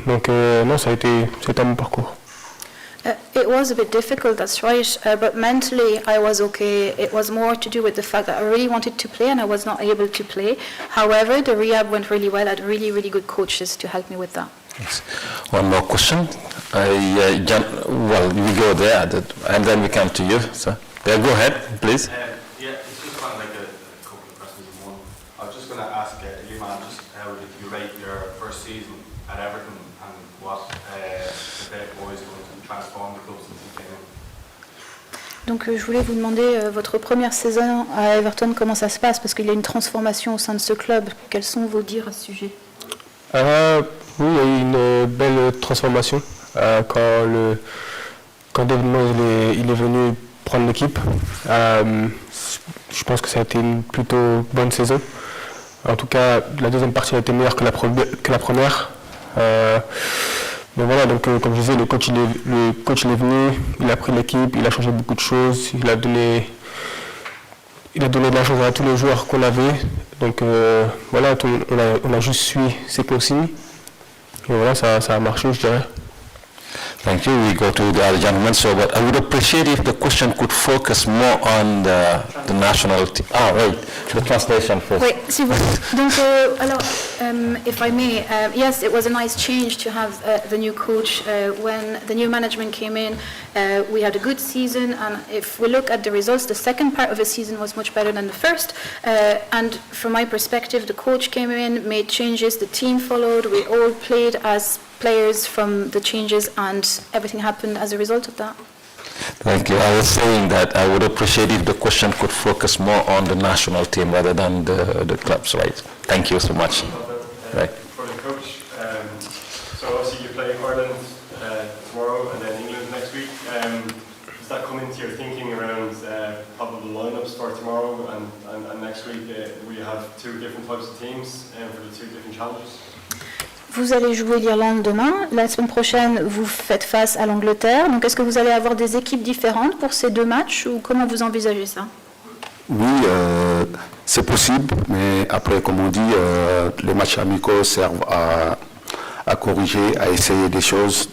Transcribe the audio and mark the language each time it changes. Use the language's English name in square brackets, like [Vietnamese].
[French] Donc non, c'était un bon parcours. [English] It was a bit difficult, that's right, but mentally I was okay. It was more to do with the fact that I really wanted to play and I was not able to play. However, the rehab went really well. I had really, really good coaches to help me with that. Yes. One more question. Well, we go there, and then we come to you. So, yeah, go ahead, please. Yeah, it's just kind of like a couple of questions in one. I was just going to ask Iliman, just how did you rate your first season at Everton, and what the boys going to transform the club since he came in? [French] Donc je voulais vous demander votre première saison à Everton, comment ça se passe, parce qu'il y a une transformation au sein de ce club. Quels sont vos dires à ce sujet? Oui, il y a eu une belle transformation quand David Moyes il est venu prendre l'équipe. Je pense que ça a été une plutôt bonne saison. En tout cas, la deuxième partie a été meilleure que la première. Mais voilà, donc comme je disais, le coach il est venu, il a pris l'équipe, il a changé beaucoup de choses, il a donné de la chance à tous les joueurs qu'on avait. Donc voilà, on a juste suivi ses consignes. Et voilà, ça a marché, je dirais. [English] Thank you. We go to the other gentleman. So, but I would appreciate if the question could focus more on the national team. Oh, right. The translation first. [French] Oui, si vous. Donc, alors, [English] if I may, yes, it was a nice change to have the new coach. When the new management came in, we had a good season, and if we look at the results, the second part of the season was much better than the first. And from my perspective, the coach came in, made changes, the team followed, we all played as players from the changes, and everything happened as a result of that. Thank you. I was saying that I would appreciate if the question could focus more on the national team rather than the clubs, right? Thank you so much. Right. For the coach, so obviously you play Ireland tomorrow and then England next week. Does that come into your thinking around probable lineups for tomorrow and next week? We have two different types of teams for the two different challenges. [French] Vous allez jouer l'Irlande demain. La semaine prochaine, vous faites face à l'Angleterre. Donc, est-ce que vous allez avoir des équipes différentes pour ces deux matchs ou comment vous envisagez ça? Oui, c'est possible, mais après, comme on dit, les matchs amicaux servent à corriger, à essayer des choses.